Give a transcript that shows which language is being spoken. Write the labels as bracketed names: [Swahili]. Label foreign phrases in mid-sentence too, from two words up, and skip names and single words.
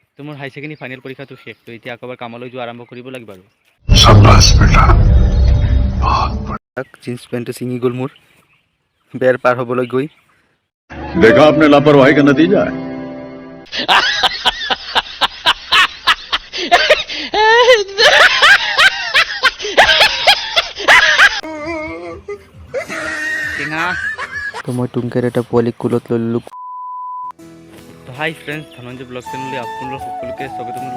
[Assamese] তো মোৰ [English] higher secondary final [Assamese] পৰীক্ষাটো শেষ। তো এতিয়া আকৌ কামলৈ যোৱা আৰম্ভ কৰিব লাগিব আৰু [Hindi] शाबाश बेटा बहुत बढ़िया। [Assamese] জিন্স পেণ্টটো ছিঙি গ'ল মোৰ বেৰ পাৰ হ'বলৈ গৈ। [Hindi] देखा आपने लापरवाही का नतीजा है। [Assamese] তো মই টুমকেৰ এটা পোৱালি কুলত লৈ ল'লোঁ। তো [English] hi friends, [Assamese] ধনঞ্জয় ব্লগ চেনেললৈ আপোনালোক সকলোকে স্বাগতম জনালোঁ।